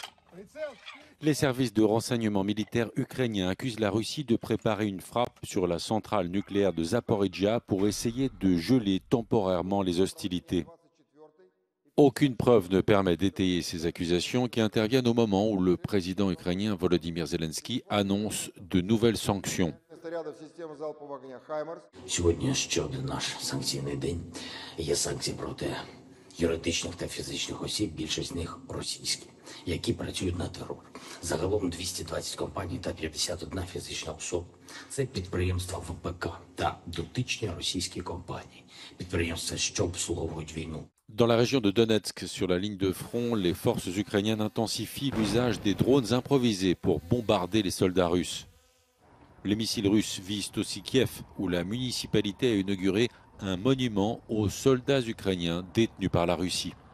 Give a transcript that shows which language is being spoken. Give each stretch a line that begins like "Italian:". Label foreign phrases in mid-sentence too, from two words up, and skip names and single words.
French: Les services de renseignement militaire ukrainiens accusent la Russie de préparer une frappe sur la centrale nucléaire de Zaporijia pour essayer de geler temporairement les hostilités. Aucune preuve ne permet d'étayer ces accusations qui interviennent au moment où le président ukrainien Volodymyr Zelensky annonce de nouvelles sanctions.
Ukrainian: Сьогодні ще один наш санкційний день. Є санкції проти юридичних та фізичних осіб, більшість з них російські, які працюють на терор. Загалом 220 компаній та 51 фізична особа. Це підприємства ВПК та дотичні російські компанії. Підприємства, що обслуговують війну.
French: Dans la région de Donetsk, sur la ligne de front, les forces ukrainiennes intensifient l'usage des drones improvisés pour bombarder les soldats russes. Les missiles russes visent aussi Kiev, où la municipalité a inauguré un monument aux soldats ukrainiens détenus par la Russie.